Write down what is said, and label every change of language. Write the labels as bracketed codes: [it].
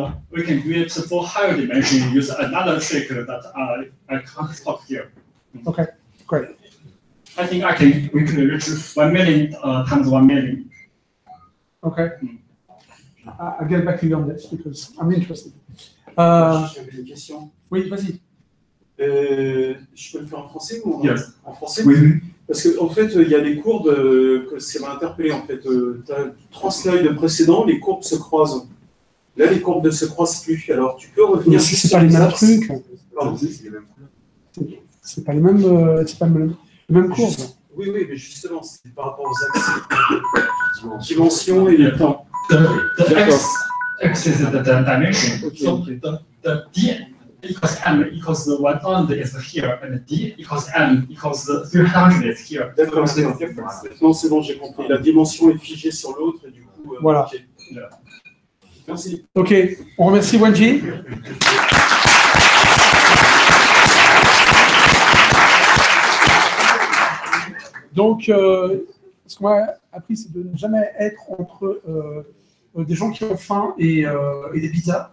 [en] We can do it for higher dimension. Use another trick that I can't talk here. Okay. Great. I think we can reach 1 million times 1 million. Okay. I'll get back to you on this because I'm interested. [fr] J'avais une question. Oui, vas-y. Je peux le faire en français ou en français? Oui. Parce qu'en fait, il y a des courbes que ça m'a interpellé. En fait, tu as 3 slides précédents, les courbes se croisent. Là, les courbes ne se croisent plus. Alors, tu peux revenir Mais c'est pas les mêmes trucs. Pardon. C'est pas les mêmes. C'est pas les mêmes courbes. Oui, mais justement, c'est par rapport aux axes, dimension et le temps. [en] The x is the dimension. Okay, so okay. the d equals m equals the 1,000 is here, and d equals m equals the 300 is here. [fr] D'accord, c'est bon. Non, c'est bon, j'ai compris. La dimension est figée sur l'autre et du coup. Voilà. Okay. Merci. Ok, on remercie Wenji. Donc, ce qu'on a appris, c'est de ne jamais être entre des gens qui ont faim et des pizzas.